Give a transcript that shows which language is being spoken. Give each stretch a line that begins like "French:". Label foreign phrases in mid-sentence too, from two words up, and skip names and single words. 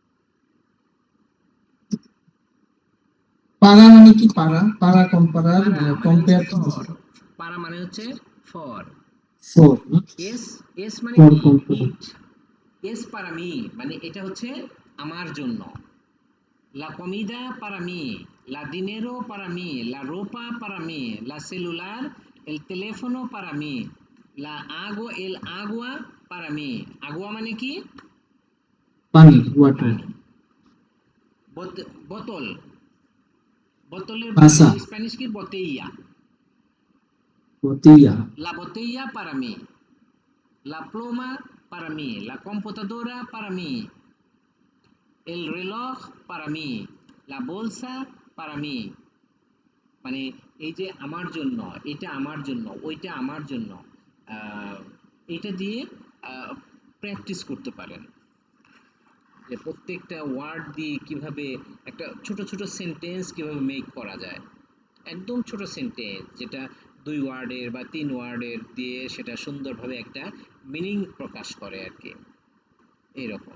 Bangla: পারা মানে কি?
Spanish: para para comparar
Bangla: পারা মানে মানে হচ্ছে কম্পেয়ার কি? ফর, পারা মানে হচ্ছে ফর। ফর। এস, এস মানে ফর কি? কম্পেয়ার। ইট।
Spanish: es para mí
Bangla: মানে এটা হচ্ছে আমার জন্য।
Spanish: La comida para mí, la dinero para mí, la ropa para mí, la celular, el teléfono para mí, la agua, el agua para mí.
Bangla: Agua মানে কি? পানি, ওয়াটার। পানি। বোতল, বোতলের পাসা। স্প্যানিশ কি? botella. বতিয়া।
Spanish: La botella para mí, la pluma para mí, la computadora para mí, el reloj para mí, লা bolsa para mí,
Bangla: মানে এই যে আমার জন্য, এটা আমার জন্য, ওইটা আমার জন্য, আহ, এটা দিয়ে প্র্যাকটিস করতে পারেন যে প্রত্যেকটা ওয়ার্ড দিয়ে কিভাবে একটা ছোট ছোট সেন্টেন্স কিভাবে মেক করা যায়, একদম ছোট সেন্টেন্স যেটা 2 ওয়ার্ডের বা 3 ওয়ার্ডের দিয়ে সেটা সুন্দরভাবে একটা মিনিং প্রকাশ করে আর কি, এইরকম।